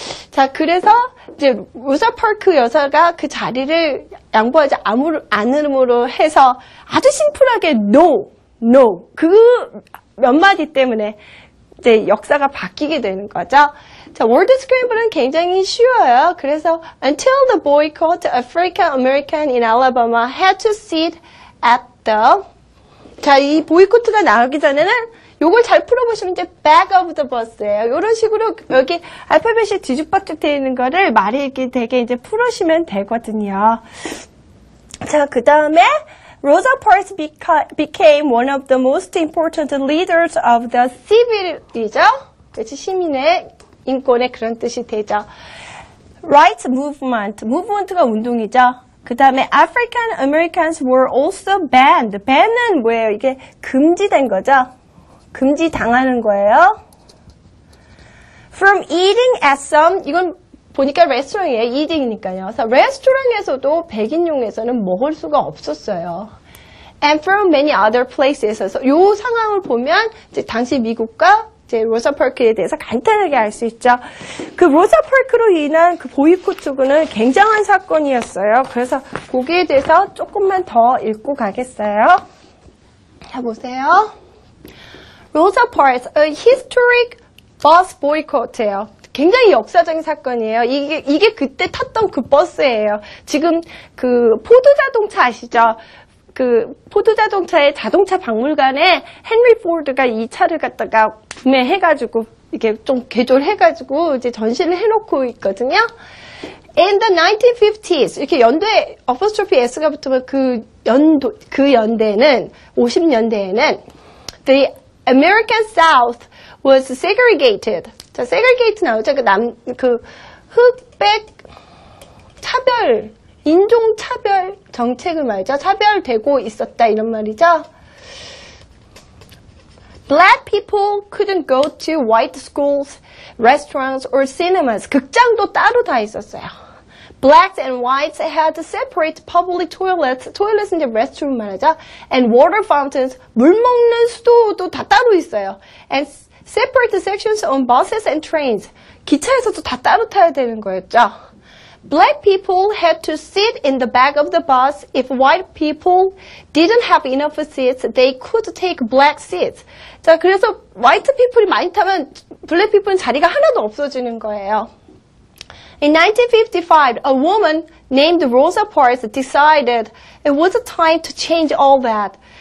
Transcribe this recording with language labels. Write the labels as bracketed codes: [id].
[ko] 자, 그래서 이제 로사 파크 여사가 그 자리를 양보하지 않음으로 해서 아주 심플하게 no. 그 몇 마디 때문에 이제 역사가 바뀌게 되는 거죠. 자, 월드 스크램블은 굉장히 쉬워요. [en] 그래서 until the boycott, African American in Alabama had to sit at the [ko] 자, 이 보이콧가 나오기 전에는 요걸 잘 풀어보시면 이제 [en] back of the bus예요. [ko] 이런 식으로 여기 알파벳이 뒤죽박죽 되어 있는 거를 말이 되게 이제 풀으시면 되거든요. 자, 그 다음에 [en] Rosa Parks became one of the most important leaders of the civil이죠. [ko] 그렇지, 시민의 인권의 그런 뜻이 되죠. [en] Rights movement, [ko] movement가 운동이죠. 그 다음에 [en] African Americans were also banned. [ko] ban은 뭐예요? 이게 금지된 거죠. 금지당하는 거예요. From eating at some, 이건 보니까 레스토랑이에요. eating이니까요. 그래서 레스토랑에서도 백인용에서는 먹을 수가 없었어요. [en] And from many other places. [ko] 이 상황을 보면 이제 당시 미국과 이제 로사 파크에 대해서 간단하게 알 수 있죠. 그 로사 파크로 인한 그 보이콧은 굉장한 사건이었어요. 그래서 거기에 대해서 조금만 더 읽고 가겠어요. 자, 보세요. 로사 파크, a historic bus boycott예요. 굉장히 역사적인 사건이에요. 이게 그때 탔던 그 버스예요. 지금 그 포드 자동차 아시죠? 그 포드 자동차의 자동차 박물관에 헨리 포드가 이 차를 갖다가 구매해가지고 이렇게 좀 개조해가지고 이제 전시를 해놓고 있거든요. [en] In the 1950s [ko] 이렇게 연도에 apostrophe s가 붙으면 그 연대는 50년대에는 [en] the American South was segregated. [ko] 자, segregate 나오죠. 그 흑백 차별, 인종 차별 정책을 말이죠. 차별되고 있었다 이런 말이죠. [en] Black people couldn't go to white schools, restaurants, or cinemas. [ko] 극장도 따로 다 있었어요. [en] Blacks and whites had separate public toilets. [ko] toilets는 이제 restroom 말하죠. [en] And water fountains. [ko] 물 먹는 수도도 다 따로 있어요. [en] And separate sections on buses and trains. [ko] 기차에서도 다 따로 타야 되는 거였죠. [en] Black people had to sit in the back of the bus. If white people didn't have enough seats, they could take black seats. [ko] 자, 그래서 [en] white people [ko] 이 많이 타면 [en] black people [ko] 은 자리가 하나도 없어지는 거예요. [en] In 1955, a woman named Rosa Parks decided it was time to change all that.